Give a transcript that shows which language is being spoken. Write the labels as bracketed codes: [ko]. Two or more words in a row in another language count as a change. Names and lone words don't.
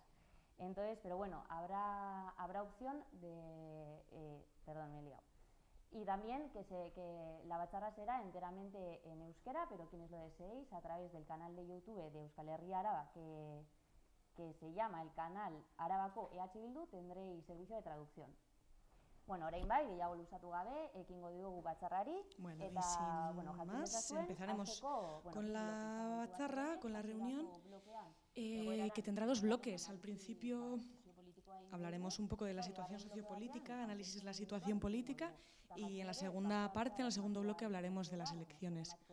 [es] Entonces, pero bueno, habrá opción de... perdón, me he liado. Y también que la batzarra será enteramente en euskera, pero quienes lo deseéis, a través del canal de YouTube de Euskal Herria Araba, que se llama el canal Arabako EH Bildu, tendréis servicio de traducción. [eu] Bueno, orain bai, gehiago luzatu gabe, ekingo diogu batzarrari. [es] Bueno, y sin más, empezaremos con la batzarra, con la reunión, que tendrá dos bloques. Al principio hablaremos un poco de la situación sociopolítica, análisis de la situación política, y en la segunda parte, en el segundo bloque, hablaremos de las elecciones.